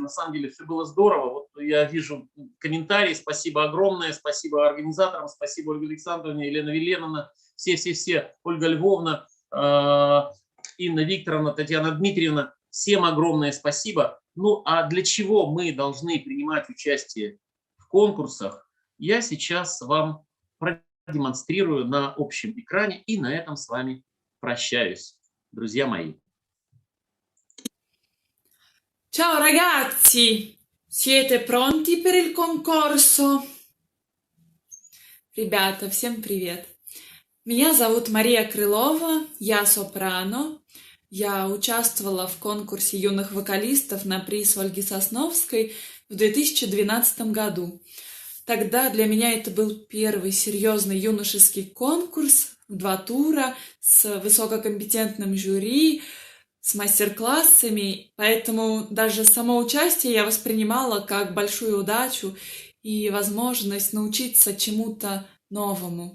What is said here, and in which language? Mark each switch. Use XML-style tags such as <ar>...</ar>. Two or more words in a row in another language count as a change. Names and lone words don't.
<ru>На самом деле все было здорово. Вот я вижу комментарии, спасибо огромное, спасибо организаторам, спасибо Ольге Александровне, Елена Виленовна, все, Ольга Львовна, Инна Викторовна, Татьяна Дмитриевна, всем огромное спасибо. Ну, а для чего мы должны принимать участие в конкурсах, я сейчас вам продемонстрирую на общем экране, и на этом с вами прощаюсь, друзья мои.</ru> <it>Ciao ragazzi, siete pronti per il concorso?</it> <ru>Ребята, всем привет! Меня зовут Мария Крылова, я сопрано. Я участвовала в конкурсе юных вокалистов на приз Ольги Сосновской в 2012 году. Тогда для меня это был первый серьезный юношеский конкурс в 2 тура с высококомпетентным жюри, с мастер-классами, поэтому даже само участие я воспринимала как большую удачу и возможность научиться чему-то новому.</ru>